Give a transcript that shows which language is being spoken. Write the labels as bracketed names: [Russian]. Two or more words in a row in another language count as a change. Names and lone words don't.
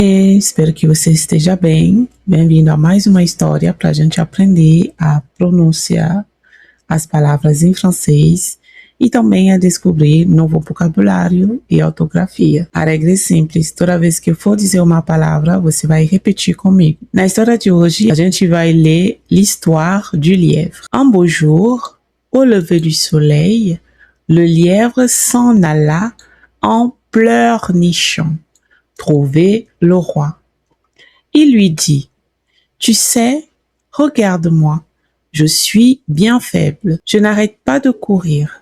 [Portuguese] Espero que você esteja bem. Bem-vindo a mais uma história para a gente aprender a pronunciar as palavras em francês e também a descobrir novo vocabulário e ortografia. A regra é simples, toda vez que eu for dizer uma palavra, você vai repetir comigo. Na história de hoje, a gente vai ler [French] l'histoire du lièvre. Un beau jour, au lever du soleil, le lièvre s'en alla en pleurnichant trouver le roi. Il lui dit, « Tu sais, regarde-moi, je suis bien faible, je n'arrête pas de courir.